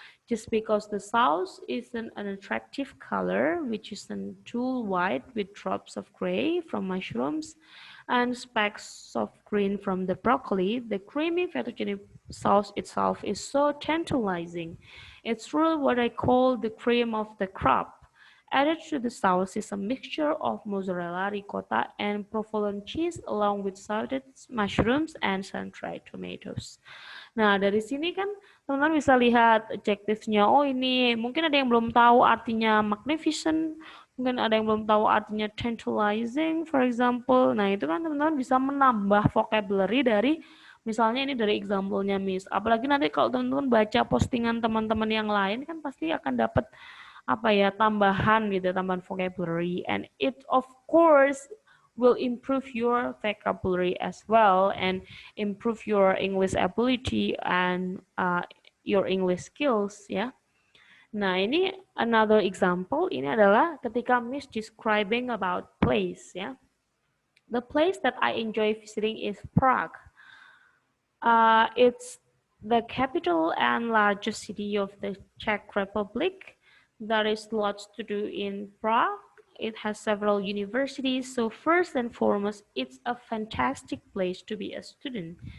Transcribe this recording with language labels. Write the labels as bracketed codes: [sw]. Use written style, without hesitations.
[en] Just because the sauce is an attractive color, which is too white with drops of gray from mushrooms and specks of green from the broccoli, the creamy fettuccine sauce itself is so tantalizing. It's really what I call the cream of the crop. Added to the sauce is a mixture of mozzarella, ricotta, and provolone cheese along with salted mushrooms and sun-dried tomatoes. [id] Nah, dari sini kan teman-teman bisa lihat adjektifnya. Oh, ini mungkin ada yang belum tahu artinya magnificent, Mungkin ada yang belum tahu artinya tantalizing, [en] for example. [id] Nah, itu kan teman-teman bisa menambah vocabulary dari, misalnya ini dari example-nya Miss. Apalagi nanti kalau teman-teman baca postingan teman-teman yang lain, kan pasti akan dapat apa ya, tambahan gitu, tambahan vocabulary. [en] And it of course will improve your vocabulary as well and improve your English ability and your English skills ya. [id] Nah, ini [en] another example, [id] ini adalah ketika Miss [en] describing about place [id] ya. [en] The place that I enjoy visiting is Prague. It's the capital and largest city of the Czech Republic. There is lots to do in Prague. It has several universities, so first and foremost, it's a fantastic place to be a student.